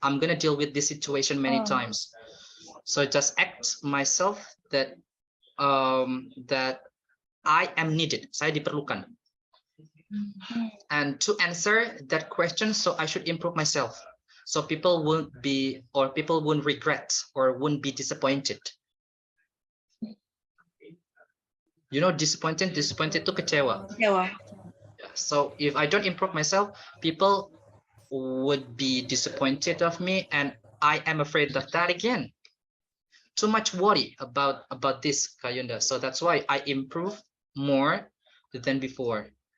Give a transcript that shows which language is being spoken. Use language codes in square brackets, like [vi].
[en] I'm gonna deal with this situation many times. So just act myself that that I am needed, [id] saya diperlukan. [en] And to answer that question, so I should improve myself, so people won't regret or won't be disappointed. [id] Disappointed itu kecewa. [en] Yeah. So if I don't improve myself, people would be disappointed of me, and I am afraid of that again. Too much worry about this, Kak Yunda. So that's why I improve more than before.